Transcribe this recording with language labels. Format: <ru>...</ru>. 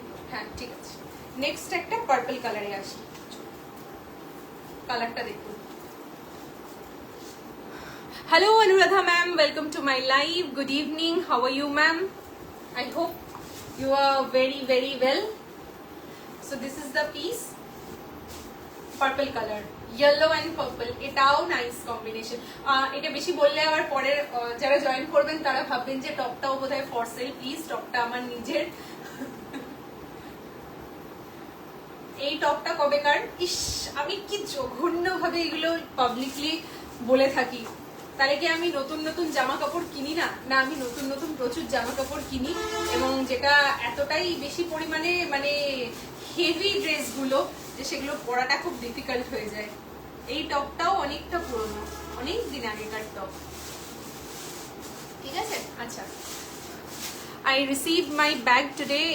<bn>হ্যাঁ ঠিক আছে, নেক্সট একটা পার্পল কালারে আসি, কালারটা দেখুন।</bn> <en>Hello Anuradha ma'am, welcome to my live. Good evening, how are you ma'am? I hope you are very very well. So this is the piece, purple color, yellow and purple,</en> <bn>এটাও nice combination. এটা বেশি বললে আবার পরে যারা join করবেন তারা ভাববেন যে টপটাও বোধহয় ফর সেল। প্লিজ, টপটা আমার নিজের। এই টপটা কবেকার, ইস আমি কি জঘন্য ভাবে এগুলো পাবলিকলি বলে থাকি। তাহলে কি আমি নতুন নতুন জামা কাপড় কিনি না? না, আমি নতুন নতুন প্রচুর জামা কাপড় কিনি, এবং যেটা এতটাই বেশি পরিমাণে মানে হেভি ড্রেসগুলো যে সেগুলো পরাটা খুব ডিফিকাল্ট হয়ে যায়। এই টপটাও অনেকটা পুরনো, অনেক দিন আগেকার টপ, ঠিক আছে?</bn> <en>আচ্ছা, I received my bag today.</en>